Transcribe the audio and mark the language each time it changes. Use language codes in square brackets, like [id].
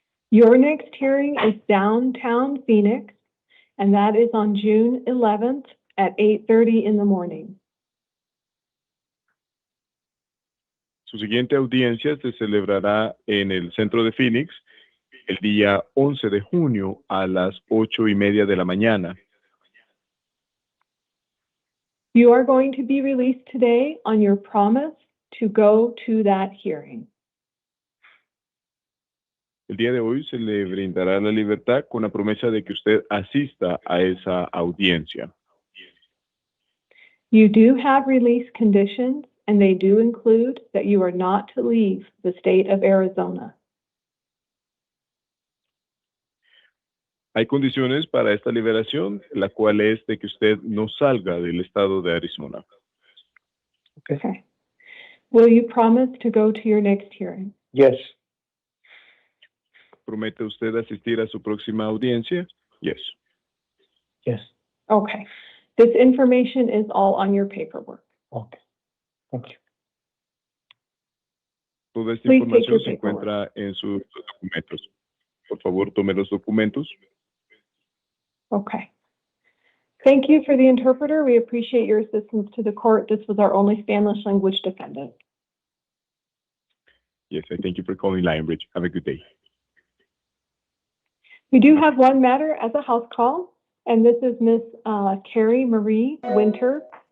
[en] Your next hearing is downtown Phoenix, and that is on June 11th at 8:30 in the morning. [es] Su siguiente audiencia se celebrará en el centro de Phoenix el día 11 de junio a las 8:30 de la mañana. [en] You are going to be released today on your promise to go to that hearing. [es] El día de hoy se le brindará la libertad con la promesa de que usted asista a esa audiencia. [en] You do have release conditions, and they do include that you are not to leave the state of Arizona. [es] Hay condiciones para esta liberación, la cual es de que usted no salga del estado de Arizona. [en] Okay. Will you promise to go to your next hearing? Yes. [es] ¿Promete usted asistir a su próxima audiencia? [en] Yes. Yes. Okay. This information is all on your paperwork. Okay. Thank you. [es] Toda esta [en] Please take [es] información [en] your [es] se [en] paperwork. [es] encuentra en sus documentos. Por favor, tome los documentos. [en] Okay. Thank you for the interpreter. We appreciate your assistance to the court. This was our only Spanish language defendant. Yes, I thank you for calling Lionbridge. Have a good day. We do have one matter as a house call, and this is Miss Carrie Marie Winter.